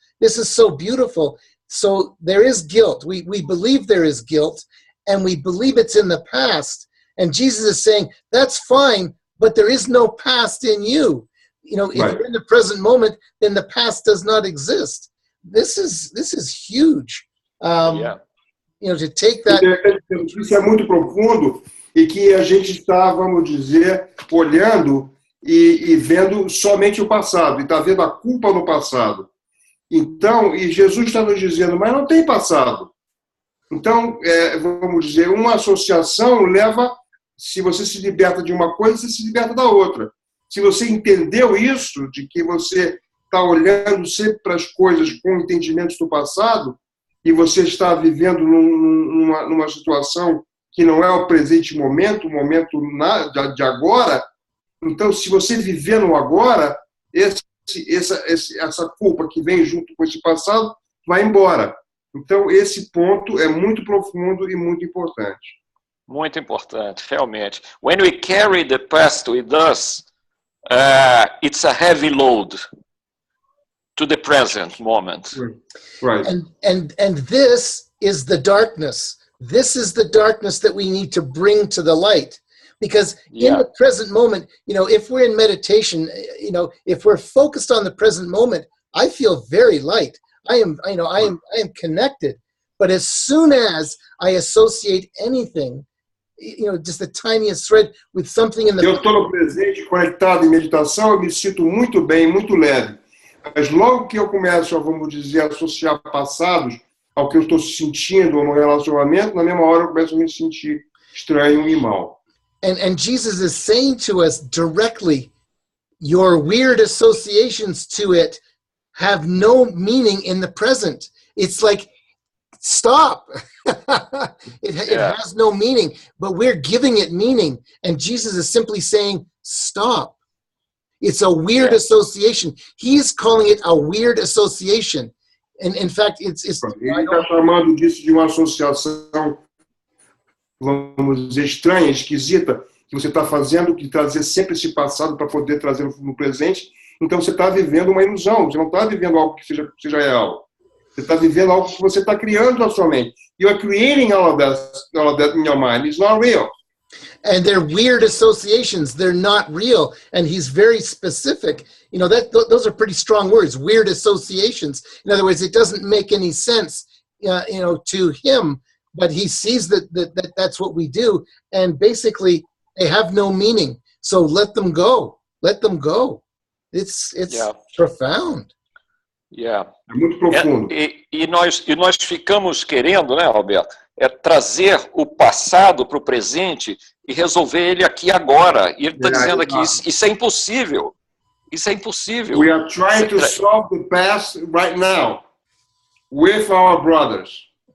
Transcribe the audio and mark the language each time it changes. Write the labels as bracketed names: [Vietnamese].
[English] This is so beautiful. So there is guilt. We believe there is guilt, and we believe it's in the past. And Jesus is saying, that's fine, but there is no past in you. If you're in the present moment, then the past does not exist. This is huge. To take that. [Portuguese] Isso é muito profundo e que a gente está, vamos dizer, olhando e vendo somente o passado, e está vendo a culpa no passado. Então, e Jesus está nos dizendo, mas não tem passado. Então, vamos dizer, uma associação leva, se você se liberta de uma coisa, você se liberta da outra. Se você entendeu isso, de que você está olhando sempre para as coisas com entendimentos do passado e você está vivendo numa situação que não é o presente momento, o momento de agora, então, se você viver no agora, essa culpa que vem junto com esse passado vai embora. Então, esse ponto é muito profundo e muito importante. Muito importante, realmente. [English] When we carry the past with us, it's a heavy load to the present moment. Right. And this is the darkness. This is the darkness that we need to bring to the light. Because in the present moment, if we're in meditation, if we're focused on the present moment, I feel very light. I am connected. But as soon as I associate anything, just the tiniest thread with something in the... [Portuguese] Eu estou no presente, conectado em meditação, eu me sinto muito bem, muito leve. Mas logo que eu começo, vamos dizer, a associar passados ao que eu estou sentindo no relacionamento, na mesma hora eu começo a me sentir estranho e mal. [English] And Jesus is saying to us directly, your weird associations to it have no meaning in the present. It's like, stop. It has no meaning, but we're giving it meaning. And Jesus is simply saying, stop. It's a weird association. He's calling it a weird association. And in fact, it's [Portuguese] Ele está chamando disso de uma associação, vamos dizer, estranha, esquisita, que você está fazendo, que trazer sempre esse passado para poder trazer no presente. Então você está vivendo uma ilusão, você não está vivendo algo que seja real. Você está vivendo algo que você está criando na sua mente. [English] You are creating all of that in your mind. It's not real. And they're weird associations. They're not real. And he's very specific. Those are pretty strong words, weird associations. In other words, it doesn't make any sense, to him, but he sees that that's what we do. And basically, they have no meaning. So let them go. Let them go. It's profound. Yeah. [Portuguese] É muito profundo. E nós ficamos querendo, né, Roberto, trazer o passado para o presente e resolver ele aqui agora. E ele está dizendo aqui, isso é impossível. Isso é impossível. [English] We are trying to solve the past right now with our brothers.